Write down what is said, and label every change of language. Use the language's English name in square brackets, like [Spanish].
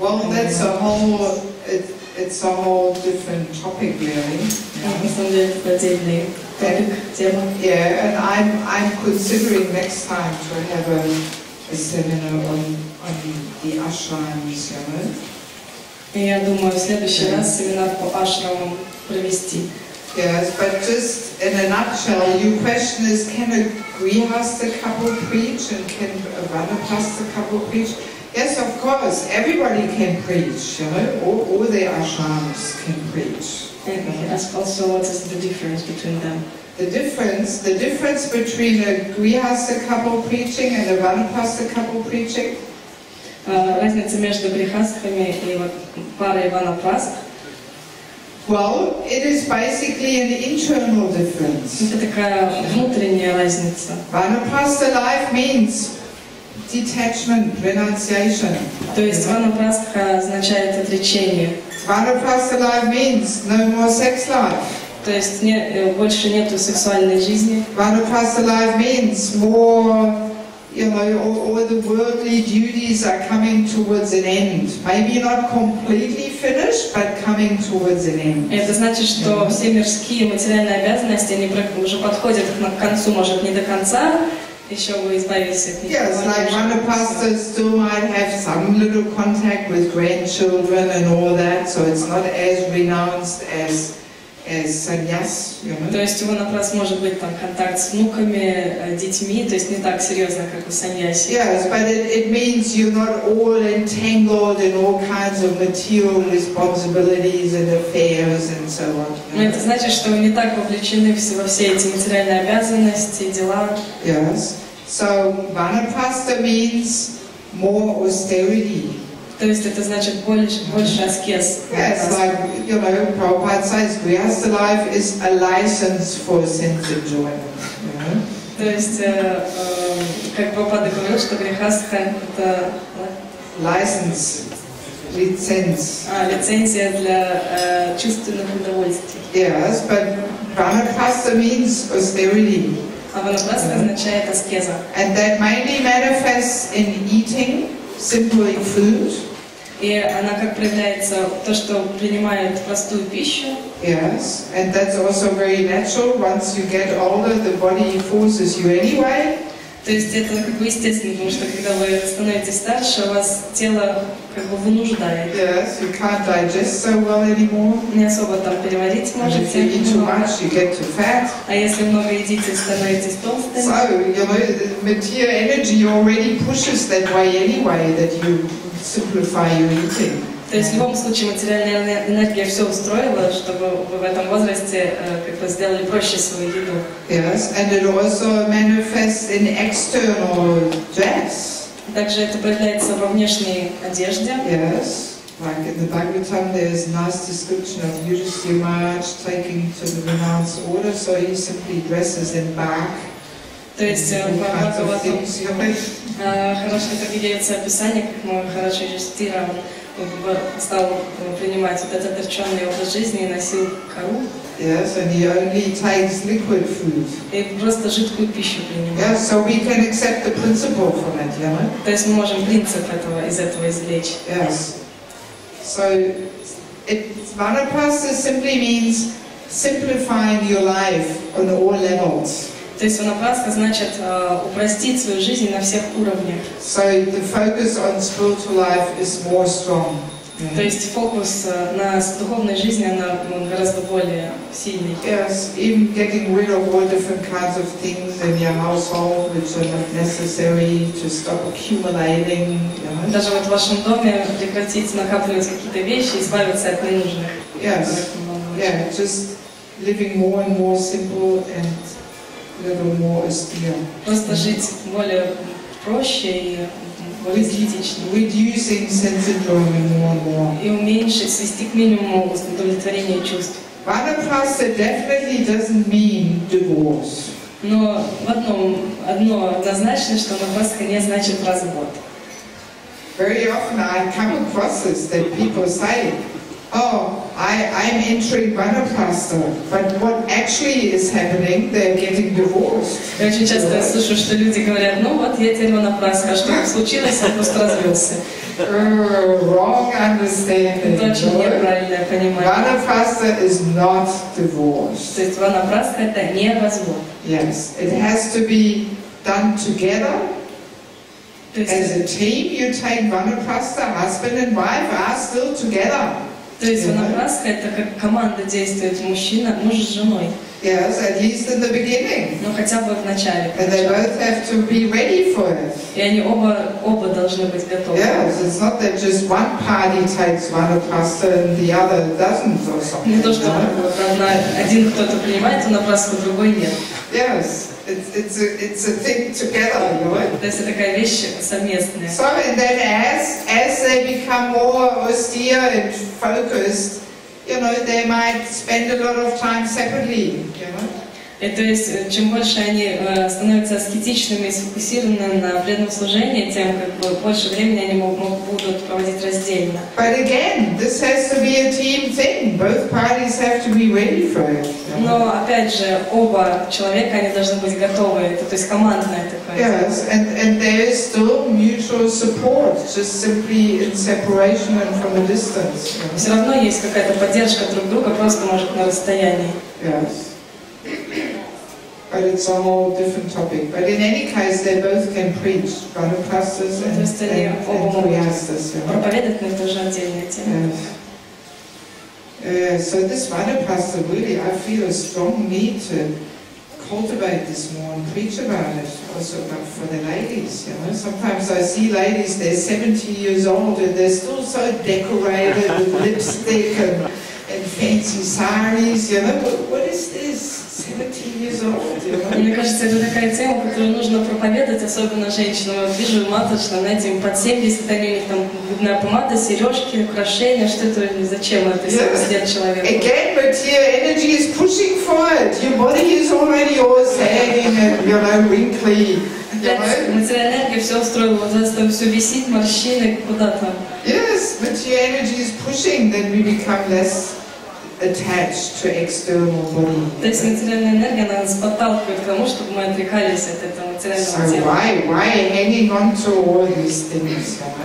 [English] Well, that's a whole, it's a whole different topic really. Yeah, and I'm considering next time to have a seminar on the ashrams, you know. [Russian] Я думаю, в следующий раз семинар по ашрамам провести. [English] Yes, but just in a nutshell, your question is, can a grihastha couple preach and can a vanaprastha couple preach? Yes, of course, everybody can preach, you know, all the ashrams can preach. And he asked also what is the difference between them. The difference between a grihastha couple preaching and a vanaprastha couple preaching? [Russian] Разница между грехастхами и парой ванапраст. [English] Well, it is basically an internal difference. [Russian] Это такая внутренняя разница. [English] Vanaprastha life means detachment, renunciation. [Russian] То есть ванапрастха означает отречение. [English] Vanaprastha life means no more sex life. [Russian] То есть больше нету сексуальной жизни. [English] Vanaprastha life means more, all the worldly duties are coming towards an end. Maybe not completely finished, but coming towards an end. [Russian] Это значит, что все мирские материальные обязанности, они уже подходят к концу, может, не до конца, еще вы избавитесь от них. [English] Yes, like Vanaprastha still might have some little contact with grandchildren and all that, so it's not as renounced as sannyas, [Russian] То есть у ванапрастхи может быть там контакт с внуками, детьми, то есть не так серьезно, как у саньяси. [English] Yes, but it means you're not all entangled in all kinds of material responsibilities and affairs and so on. [Russian] Но это значит, что вы не так вовлечены во все эти материальные обязанности, дела. [English] Yes, so Vanaprastha means more austerity. [Russian] То есть это значит больше аскез. [English] Yes, like, Prabhupada says, Grihastha life is a license for sense enjoyment. [Russian] То есть, как Прабхупада говорил, что грехастха это [English] license, [Russian] лицензия для чувственных удовольствий. [English] Yes, but Vanaprastha means austerity. [Russian] А ванапрастха означает аскеза. [English] And that mainly manifests in eating simply food. [Russian] И она как проявляется то, что принимает простую пищу. [English] Yes, and that's also very natural. Once you get older, the body forces you anyway. [Russian] То есть это как бы естественно, потому что когда вы становитесь старше, у вас тело как бы вынуждает. [English] Yes, you can't digest so well anymore. [Russian] Не особо там переварить [English] And if [Russian] можете. [English] you eat too much, you get too fat. [Russian] А если много едите, становитесь толстыми. [English] So, the material energy already pushes that way anyway, that you simplify your eating. [Russian] То есть в любом случае материальная энергия все устроила, чтобы вы в этом возрасте как бы сделали проще свою еду. [English] Yes, and it also manifests in external dress. [Russian] Также это проявляется во внешней одежде. [English] Yes, like in the Bhagavatam there's a nice description of Yudhisthira Maharaj taking to the renounced order, so he simply dresses in bark. [Russian] То есть в Бхагаватам хорошо видится описание, как Махарадж Юдхистира стал принимать вот этот отреченный образ жизни и носил кору. [English] Yes, and he only takes liquid food. [Russian] И просто жидкую пищу принимает. [English] Yes, so we can accept the principle from it, you know? [Russian] То есть мы можем принцип из этого извлечь. [English] Yes. So, Vanaprastha simply means simplifying your life on all levels. [Russian] То есть ванапрастха значит упростить свою жизнь на всех уровнях. [English] So the focus on spiritual life is more strong. [Russian] То есть фокус на духовной жизни она гораздо более сильный. [English] Yes, even getting rid of all different kinds of things in your household which are not necessary, to stop accumulating. [Russian] Даже вот в вашем доме прекратить накапливать какие-то вещи, избавиться от ненужных. [English] Yes, yeah, just living more and more simple and little more austere. [Russian] Просто жить более проще и более эстетично. [English] Reducing sense enjoyment more and more. [Russian] И уменьшить, свести к минимуму удовлетворение чувств. [English] Vanaprastha definitely doesn't mean divorce. [Russian] Но одно однозначно, что ванапрастха не значит развод. [English] Very often I come across this, that people say, oh, I'm entering Vanaprastha, but what actually is happening, they're getting divorced. [Russian] Я очень часто слышу, что люди говорят, ну вот я теперь ванапрастха, что случилось, я просто развелся. [English] Wrong understanding. [Russian] Это очень неправильное понимание. [English] Vanaprastha is not divorce. [Russian] То есть ванапрастха это не развод. [English] Yes, it has to be done together. As a team, you take Vanaprastha, husband and wife are still together. [Russian] То есть ванапрастха это как команда действует, муж с женой. [English] Yes, at least in the beginning. [Russian] Ну хотя бы в начале. [English] And they both have to be ready for it. [Russian] И они оба должны быть готовы. [English] Yes, it's not that just one party takes Vanaprastha and the other doesn't or something. [Russian] Не то, что один кто-то принимает ванапрастху, другой нет. [English] Yes, it's a thing together, you know. [Russian] То есть это такая вещь совместная. [English] So and then as they become more austere and focused, you know, they might spend a lot of time separately, you know. [Russian] И то есть, чем больше они становятся аскетичными и сфокусированы на преданном служении, тем как бы больше времени они будут проводить раздельно. [English] But again, this has to be a team thing. Both parties have to be ready for it. [Russian] Но опять же, оба человека они должны быть готовы. Это, то есть командное такое. [English] Yes, and there is still mutual support, just simply in separation and from a distance. [Russian] Все равно есть какая-то поддержка друг друга, просто может на расстоянии. [English] Yes. But it's a whole different topic. But in any case, they both can preach, Vanaprasthas and Grihasthas. [Russian] Проповедовать, но это уже отдельная тема. [English] Yes. So this Vanaprastha, really, I feel a strong need to cultivate this more and preach about it, also for the ladies, you know. Sometimes I see ladies, they're 70 years old and they're still so decorated with lipstick and fancy saris, you know. What is this? 70 years old, you know? [Russian] Мне кажется, это такая тема, которую нужно проповедовать, особенно женщинам. Вот вижу маточно, знаете, им под 70, они у них там губная помада, сережки, украшения, что это, зачем это 70 лет человеку? [English] Again, but your energy is pushing for it. Your body is already all sagging and, you know, wrinkly. [Russian] Материальная энергия все устроила, вот здесь там все висит, морщины, куда там. [English] Yes, but your energy is pushing, then we become less attached to external body. [Russian] То есть материальная энергия, она нас подталкивает к тому, чтобы мы отрекались от этого материального [English] So [Russian] тела. [English] why hanging on to all these things?